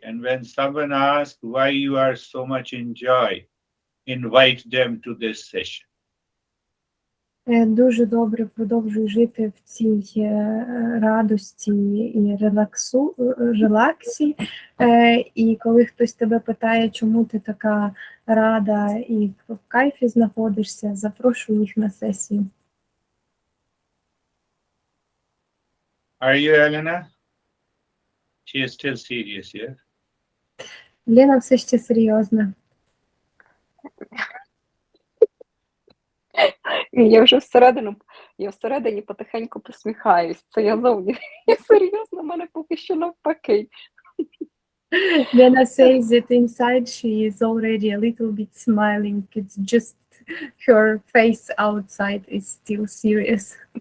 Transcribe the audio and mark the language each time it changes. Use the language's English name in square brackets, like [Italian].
[English] And when someone asks why you are so much in joy, invite them to this session. [Ukrainian] Дуже добре продовжуй жити в цій радості і релаксі. І коли хтось тебе питає, чому ти така рада і в кайфі знаходишся, запрошуй їх на сесію. [English] Are you, Elena? She is still serious, yeah? [Ukrainian] Лена все ще серйозна. Я вже всередині потихеньку посміхаюсь. Це я зовні. Я серйозно, в мене поки що навпаки. [English] Lena says that inside she is already a little bit smiling. It's just her face outside is still serious.